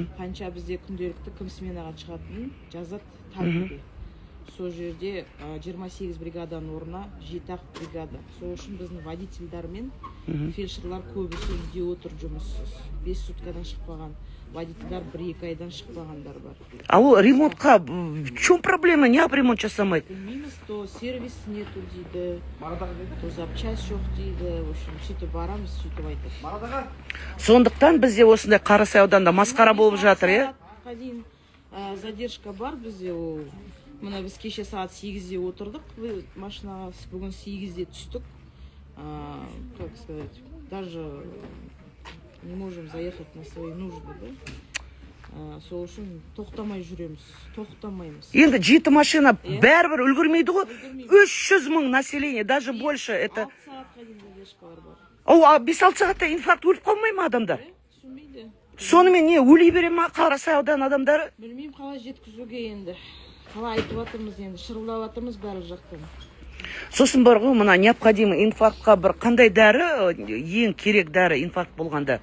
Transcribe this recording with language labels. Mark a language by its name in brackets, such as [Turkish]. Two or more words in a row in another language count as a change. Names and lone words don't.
[Kazakh] Қанша бізде күнделікті кім сменаға шығатынын жазады тәртіпте. Сол жерде 28 бригаданың орнына 7-ақ бригада. Сол үшін біздің водительдар мен фельдшерлар көбісі үйде отыр жұмыссыз. 5 суткадан шықпаған. Водительдар 1-2 айдан шықпағандар бар. А ол ремонтқа [Russian] в чем проблема? [Kazakh] Неғып ремонт жасамайды? Білмейміз, [Russian] то сервис нету [Kazakh] дейді, то запчасть жоқ дейді. [Russian] В общем, [Kazakh] сөйтіп барамыз, сөйтіп айтады. Сондықтан бізде осындай Қарасай ауданында масқара болып жатыр, е? Дейін задержка бар бізде. Мына біз кеше сағат 8-де отырдық, машинаға бүгін 8-де түстік. [Russian] Как сказать, даже не можем заехать на свои нужды, да? [Kazakh] Сол үшін тоқтамай жүреміз, тоқтамаймыз. Енді 7 машина бәрібір үлгірмейді ғой. [Russian] 300 мың население, даже больше. [Kazakh] 6 сағатқа дейін задержкалар бар. О, 5-6 сағатта инфаркт өліп қалмай ма адамдар? Түсінбейді. Сонымен не, өлей бере ма Қарасай аудан адамдары? Білмеймін, қалай жеткізуге енді. Қалай айтып жатырмыз енді, шырылдап жатырмыз бәрі жақтан. Сосын бар ғой, мына необходимо инфарктқа бір қандай дәрі, ең керек дәрі инфаркт болғанда?